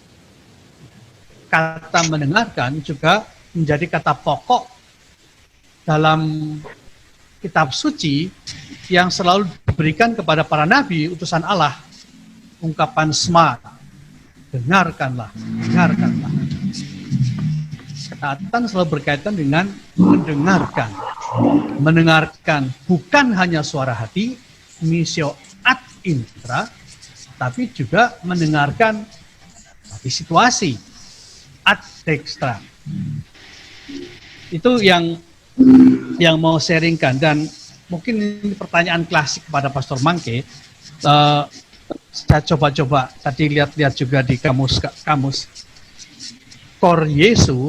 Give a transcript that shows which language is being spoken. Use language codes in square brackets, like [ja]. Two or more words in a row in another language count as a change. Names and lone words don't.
[id] Kata mendengarkan juga menjadi kata pokok dalam kitab suci yang selalu diberikan kepada para nabi, utusan Allah. Ungkapan sma, dengarkanlah, dengarkanlah. Ketaatan selalu berkaitan dengan mendengarkan. Mendengarkan bukan hanya suara hati, [la] missio ad intra, [id] tapi juga mendengarkan situasi [la] ad dextra. [id] Itu yang mau sharingkan, dan mungkin ini pertanyaan klasik kepada Pastor Mangke. Saya coba-coba tadi lihat-lihat juga di kamus Cor Jesu.